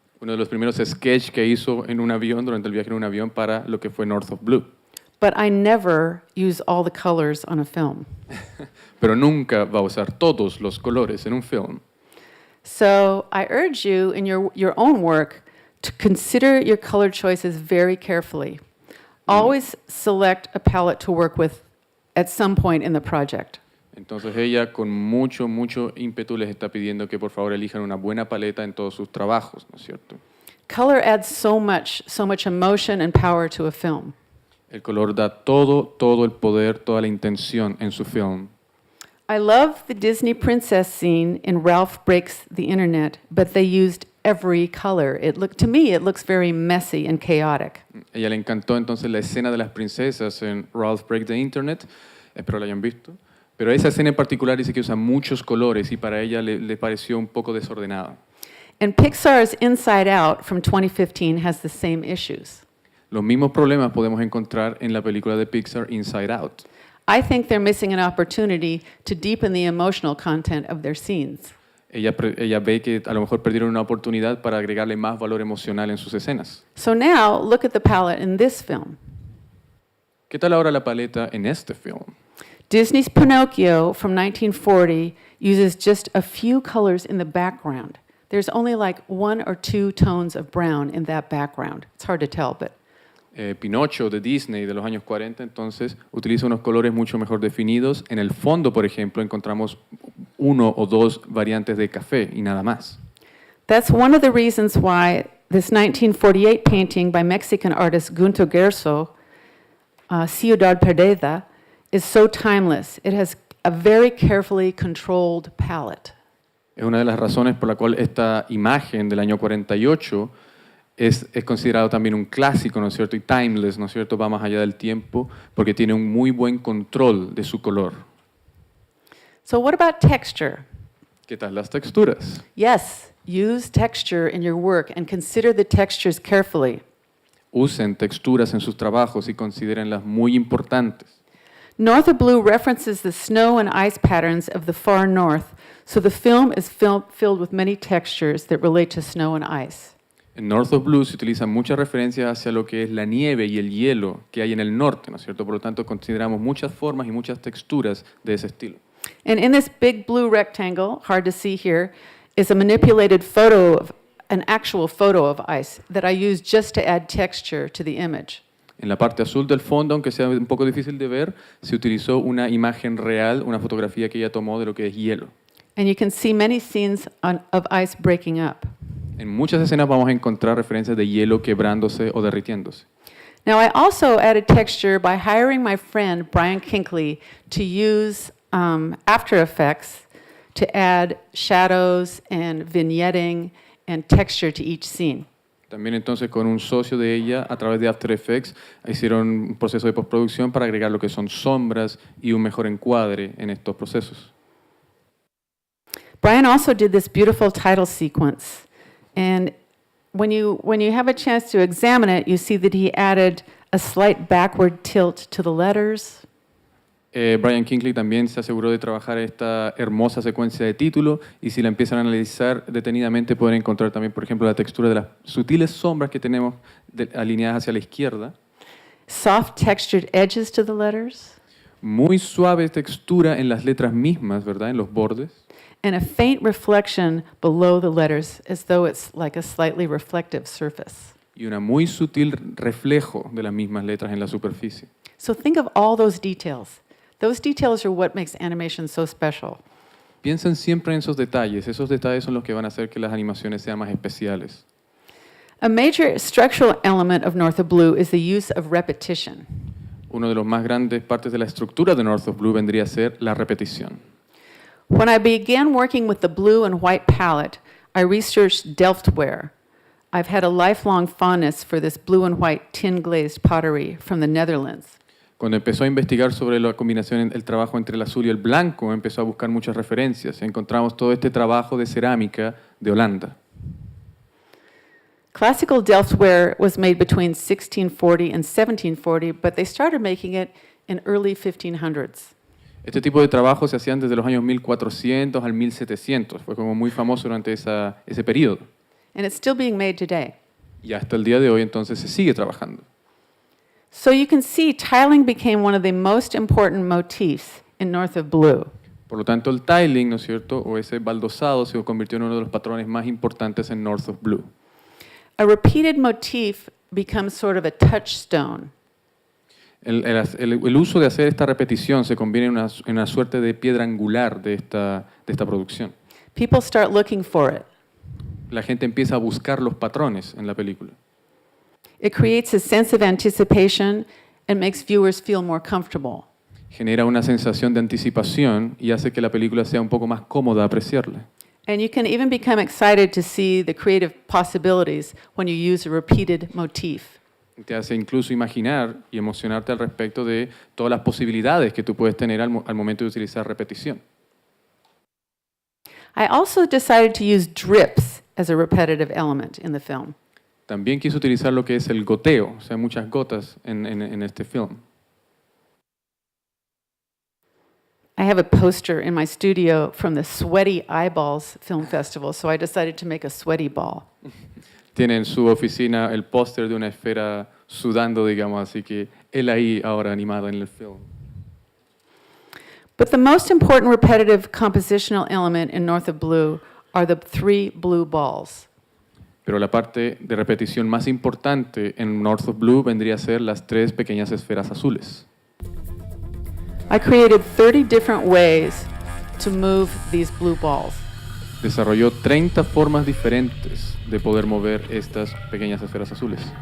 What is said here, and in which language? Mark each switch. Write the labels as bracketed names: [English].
[Spanish] Uno de los primeros sketches que hizo en un avión, durante el viaje en un avión, para lo que fue North of Blue. [English] But I never use all the colors on a film. [Spanish] Pero nunca va a usar todos los colores en un film. [English] So I urge you in your own work to consider your color choices very carefully. Always select a palette to work with at some point in the project. [Spanish] Entonces ella con mucho ímpetu les está pidiendo que por favor elijan una buena paleta en todos sus trabajos, ¿no es cierto? [English] Color adds so much emotion and power to a film. [Spanish] El color da todo el poder, toda la intención en su film. [English] I love the Disney princess scene in Ralph Breaks the Internet, but they used every color. To me, it looks very messy and chaotic. [Spanish] Ella le encantó entonces la escena de las princesas en Ralph Breaks the Internet, espero la hayan visto, pero esa escena en particular dice que usa muchos colores y para ella le pareció un poco desordenada. [English] And Pixar's Inside Out from 2015 has the same issues. [Spanish] Los mismos problemas podemos encontrar en la película de Pixar Inside Out. [English] I think they're missing an opportunity to deepen the emotional content of their scenes. [Spanish] Ella ve que a lo mejor perdieron una oportunidad para agregarle más valor emocional en sus escenas. [English] So now, look at the palette in this film. [Spanish] ¿Qué tal ahora la paleta en este film? [English] Disney's Pinocchio from 1940 uses just a few colors in the background. There's only like 1 or 2 tones of brown in that background. It's hard to tell, but... [Spanish] Pinocho de Disney de los años 40, entonces utiliza unos colores mucho mejor definidos. En el fondo, por ejemplo, encontramos uno o dos variantes de café y nada más. [English] That's one of the reasons why this 1948 painting by Mexican artist Gunter Gerso, Ciudad Perdida, is so timeless. It has a very carefully controlled palette. [Spanish] Es una de las razones por la cual esta imagen del año 48 es considerado también un clásico, ¿no es cierto? Y timeless, ¿no es cierto? Va más allá del tiempo porque tiene un muy buen control de su color. [English] So what about texture? [Spanish] ¿Qué tal las texturas? [English] Yes, use texture in your work and consider the textures carefully. [Spanish] Usen texturas en sus trabajos y considérenlas muy importantes. [English] North of Blue references the snow and ice patterns of the far north, so the film is filled with many textures that relate to snow and ice. [Spanish] En North of Blue se utilizan muchas referencias hacia lo que es la nieve y el hielo que hay en el norte, ¿no es cierto? Por lo tanto, consideramos muchas formas y muchas texturas de ese estilo. [English] And in this big blue rectangle, hard to see here, is a manipulated photo of an actual photo of ice that I used just to add texture to the image. [Spanish] En la parte azul del fondo, aunque sea un poco difícil de ver, se utilizó una imagen real, una fotografía que ella tomó de lo que es hielo. [English] And you can see many scenes of ice breaking up. [Spanish] En muchas escenas vamos a encontrar referencias de hielo quebrándose o derritiéndose. [English] Now, I also added texture by hiring my friend Brian Kinkley to use After Effects to add shadows and vignetting and texture to each scene. [Spanish] También entonces con un socio de ella, a través de After Effects, hicieron un proceso de postproducción para agregar lo que son sombras y un mejor encuadre en estos procesos. [English] Brian also did this beautiful title sequence. And when you have a chance to examine it, you see that he added a slight backward tilt to the letters. [Spanish] Brian Kinkley también se aseguró de trabajar esta hermosa secuencia de título y si la empiezan a analizar detenidamente pueden encontrar también, por ejemplo, la textura de las sutiles sombras que tenemos alineadas hacia la izquierda. [English] Soft textured edges to the letters. [Spanish] Muy suave textura en las letras mismas, ¿verdad? En los bordes. [English] And a faint reflection below the letters as though it's like a slightly reflective surface. [Spanish] Y una muy sutil reflejo de las mismas letras en la superficie. [English] So think of all those details. Those details are what makes animation so special. [Spanish] Piensen siempre en esos detalles son los que van a hacer que las animaciones sean más especiales. [English] A major structural element of North of Blue is the use of repetition. [Spanish] Uno de los más grandes partes de la estructura de North of Blue vendría a ser la repetición. [English] When I began working with the blue and white palette, I researched Delftware. I've had a lifelong fondness for this blue and white tin-glazed pottery from the Netherlands. [Spanish] Cuando empezó a investigar sobre la combinación, el trabajo entre el azul y el blanco, empezó a buscar muchas referencias. Encontramos todo este trabajo de cerámica de Holanda. [English] Classical Delftware was made between 1640 and 1740, but they started making it in early 1500s. [Spanish] Este tipo de trabajo se hacían desde los años 1400 al 1700. Fue como muy famoso durante ese periodo. [English] And it's still being made today. [Spanish] Y hasta el día de hoy entonces se sigue trabajando. [English] So you can see tiling became one of the most important motifs in North of Blue. [Spanish] Por lo tanto, el tiling, ¿no es cierto?, o ese baldosado se convirtió en uno de los patrones más importantes en North of Blue. [English] A repeated motif becomes sort of a touchstone. [Spanish] El uso de hacer esta repetición se convierte en una suerte de piedra angular de esta producción. [English] People start looking for it. [Spanish] La gente empieza a buscar los patrones en la película. [English] It creates a sense of anticipation and makes viewers feel more comfortable. [Spanish] Genera una sensación de anticipación y hace que la película sea un poco más cómoda apreciarla. [English] And you can even become excited to see the creative possibilities when you use a repeated motif. [Spanish] Te hace incluso imaginar y emocionarte al respecto de todas las posibilidades que tú puedes tener al momento de utilizar repetición. [English] I also decided to use drips as a repetitive element in the film. [Spanish] También quise utilizar lo que es el goteo, o sea, muchas gotas en este film. [English] I have a poster in my studio from the Sweaty Eyeballs Film Festival, so I decided to make a sweaty ball. [Spanish] Tiene en su oficina el póster de una esfera sudando, digamos, así que él ahí ahora animado en el film. [English] But the most important repetitive compositional element in North of Blue are the 3 blue balls. [Spanish] Pero la parte de repetición más importante en North of Blue vendría a ser las 3 pequeñas esferas azules. [English] I created 30 different ways to move these blue balls. [Spanish] Desarrolló 30 formas diferentes de poder mover estas pequeñas esferas azules.